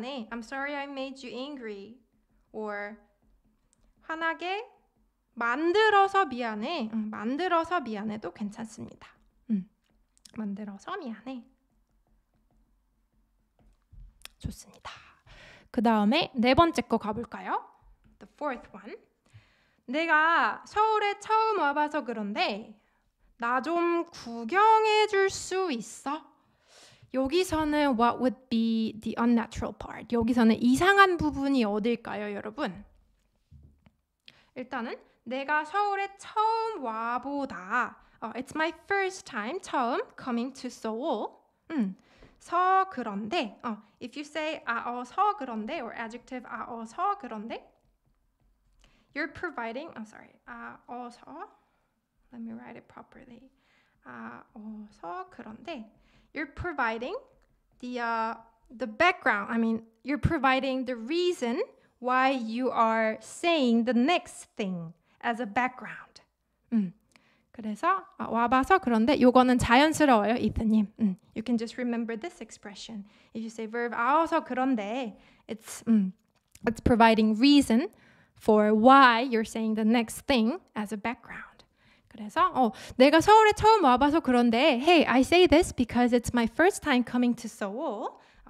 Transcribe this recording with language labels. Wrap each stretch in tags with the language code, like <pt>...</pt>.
<en>I'm sorry I made you angry.</en> <ko>Or 화나게 만들어서 미안해. 만들어서 미안해도 괜찮습니다. 만들어서 미안해. 좋습니다. 그 다음에 네 번째 거 가볼까요?</ko> <en>The fourth one.</en> <ko>내가 서울에 처음 와봐서 그런데 나 좀 구경해 줄 수 있어? 여기서는</ko> <en>what would be the unnatural part?</en> <ko>여기서는 이상한 부분이 어딜까요, 여러분? 일단은 내가 서울에 처음 와보다.</ko> <en>It's my first time, 처음, coming to Seoul.</en> <ko>서 그런데.</ko> <en>If you say</en> <ko>서 그런데</ko> <en>or adjective 서 그런데, you're providing.</en> <ko>서.</ko> <en>Let me write it properly.</en> <ko>서 그런데.</ko> <en>You're providing the background. I mean, you're providing the reason why you are saying the next thing as a background.</en> <ko>그래서 와봐서 그런데 요거는 자연스러워요, 이트님.</ko> <en>You can just remember this expression. If you say verb</en> <ko>와서 그런데,</ko> <en>it's providing reason for why you're saying the next thing as a background.</en> <ko>그래서 내가 서울에 처음 와봐서 그런데</ko> <en>hey, I say this because it's my first time coming to Seoul.</en>